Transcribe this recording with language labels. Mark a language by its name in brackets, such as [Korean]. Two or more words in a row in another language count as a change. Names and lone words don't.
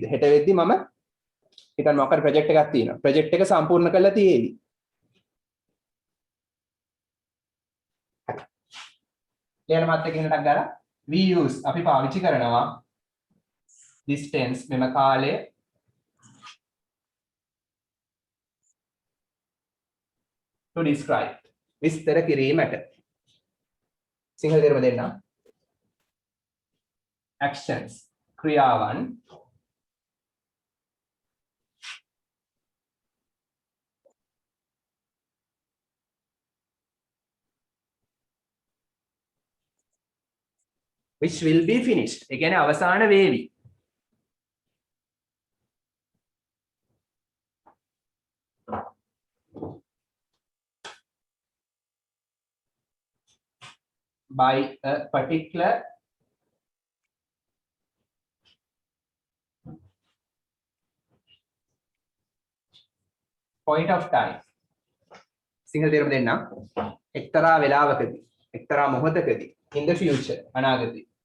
[Sinhala] හෙට වෙද්දී මම හිතන්න මොකක්ද ප්‍රොජෙක්ට් එකක් තියෙනවා. ප්‍රොජෙක්ට් එක සම්පූර්ණ කරලා තියෙවි. හරි. ලියන මාත් එක්ක ඉන්නටක් ගාලා [English] we use [Sinhala] අපි පාවිච්චි කරනවා [English] this tense [Sinhala] මෙම කාලය [English] to describe [Sinhala] විස්තර කිරීමට. සිංහල තේරුම දෙන්න. [English] actions ක්‍රියාවන් which will be finished. [Sinhala] ඒ කියන්නේ අවසාන වේවි. [English] by a particular point of time. [Sinhala] සිංහල තේරුම දෙන්න. එක්තරා වේලාවකදී, එක්තරා මොහොතකදී [English] in the future [Sinhala] අනාගතේ.